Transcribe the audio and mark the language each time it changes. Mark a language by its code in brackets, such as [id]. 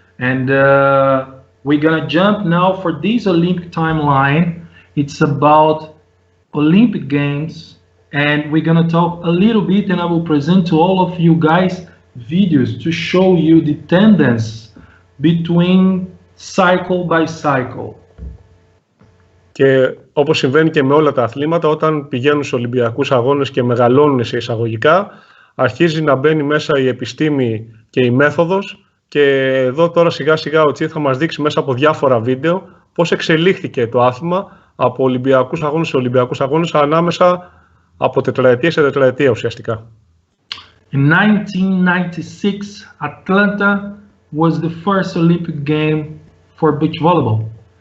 [en] And we're gonna jump now for this Olympic timeline. It's about Olympic Games, and we're gonna talk a little bit, and I will present to all of you guys videos to show you the tendency between cycle by cycle. [el] Και όπως συμβαίνει και με όλα τα αθλήματα, όταν πηγαίνουν σε Ολυμπιακούς αγώνες και μεγαλώνουν σε εισαγωγικά, αρχίζει να μπαίνει μέσα η επιστήμη και η μέθοδος. Και εδώ τώρα σιγά σιγά ο Τσί θα μας δείξει μέσα από διάφορα βίντεο πώς εξελίχθηκε το άθλημα από Ολυμπιακούς αγώνες σε Ολυμπιακούς αγώνες, ανάμεσα από τετραετία σε τετραετία ουσιαστικά. [en] In 1996, Atlanta was the first Olympic game for beach volleyball.